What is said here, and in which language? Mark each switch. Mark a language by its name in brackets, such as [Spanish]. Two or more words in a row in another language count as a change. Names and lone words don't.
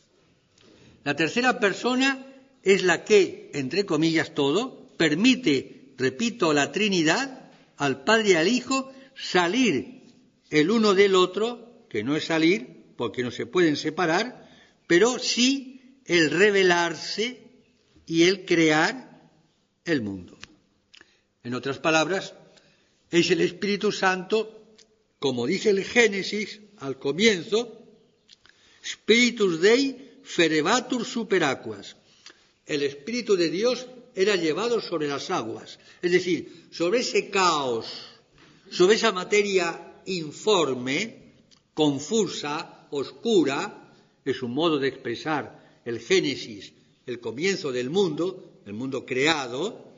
[Spanish] La tercera persona es la que, entre comillas todo, permite, repito, la Trinidad, al Padre y al Hijo, salir el uno del otro, que no es salir, porque no se pueden separar, pero sí el revelarse y el crear el mundo. En otras palabras, es el Espíritu Santo, como dice el Génesis al comienzo, [Latin] Spiritus Dei ferebatur super aquas. [Spanish] El Espíritu de Dios era llevado sobre las aguas, es decir, sobre ese caos, sobre esa materia informe, confusa, oscura, es un modo de expresar el Génesis, el comienzo del mundo creado.